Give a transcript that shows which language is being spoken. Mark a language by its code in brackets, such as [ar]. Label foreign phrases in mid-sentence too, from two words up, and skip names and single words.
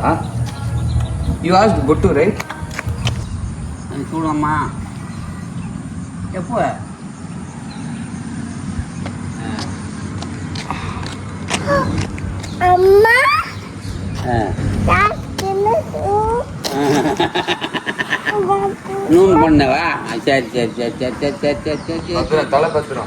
[en] You asked Bottu, right? [te] చూడమ్మా చెప్పు. [ta] அம்மா நூன் பண்ணவா? சரி தலை பத்திரம்.